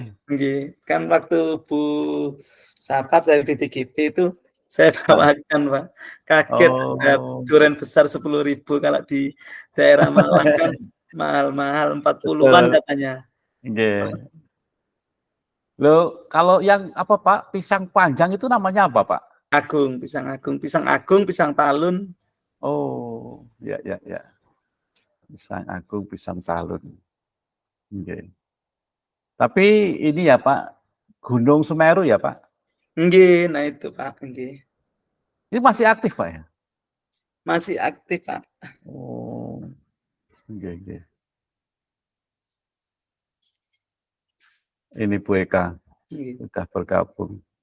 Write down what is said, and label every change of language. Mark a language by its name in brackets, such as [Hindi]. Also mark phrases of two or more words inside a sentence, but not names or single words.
[Indonesian] Nggih, kan waktu Bu Sapat dari BPGP itu saya bawakan, Pak. Kaget ada Oh. durian besar 10.000, kalau di daerah Malang kan mahal-mahal 40-an katanya. Nggih. Loh, kalau yang apa Pak, pisang panjang itu namanya apa Pak? Pisang agung, pisang talun. Oh, ya. Pisang agung, pisang talun. Nggih. Tapi ini ya Pak, Gunung Semeru ya Pak? Nggih, nah itu Pak, nggih. Ini masih aktif Pak ya? Masih aktif Pak. Oh, nggih. Ini Bu Eka, sudah bergabung.